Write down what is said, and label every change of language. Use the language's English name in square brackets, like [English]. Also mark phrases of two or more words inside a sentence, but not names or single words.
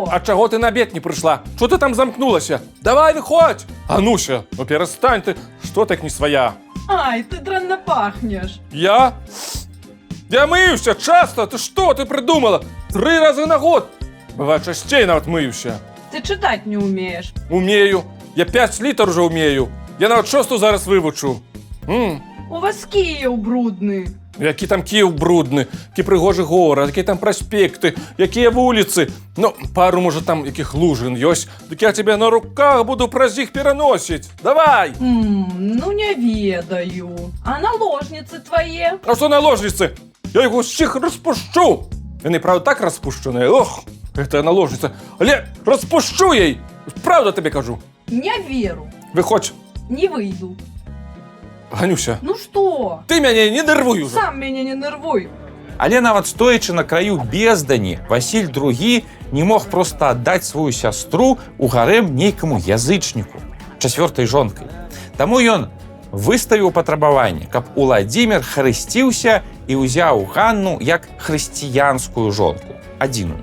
[Belarusian] а чаго ты на абед не прыйшла? Што ты там замкнулася? Давай, выходь! Ануся, ну [Russian] перестань ты, [Belarusian] што так не свая? Ай, ты дранно пахнешь. Я? Я мыюся часто, ты што, ты придумала? 3 разы на год. Бывает, часцей нават мыюся. [Russian] Ты читать не умеешь. [Belarusian] Умею. Я 5 літр уже умею. Я нават 6 зараз вывучу. [Russian] У вас Киев брудный. [Belarusian] Які там Киев брудны, які прыгожы горад, які там праспекты, якія вуліцы. Ну, пару, можа, там якіх лужын ёсць. Дык я тебе на руках буду праз іх пераносіць. Давай! Ну не ведаю. А [Russian] наложницы твои? [Belarusian] А што наложницы? Я іх усіх распушчу. Яны, правда, так распушчаныя. Ох, гэтая наложница. Але распушчу ей. [Russian] Правда тебе [Belarusian] кажу. Не веру. Выходь. Не выйду. Ганюся, [Russian] Ну что? [Belarusian] ты мяне не нервуй уже. [Russian] Сам меня не нервуй. [Belarusian] Але нават стоячы на краю бездані, Васіль II не мог проста аддаць сваю сястру ў гарэм нейкаму язычніку, 4-й жонкай. Таму ён выставіў патрабаванне, каб Уладзімір хрысціўся і ўзяў Ганну як хрысціянскую жонку, адзіную.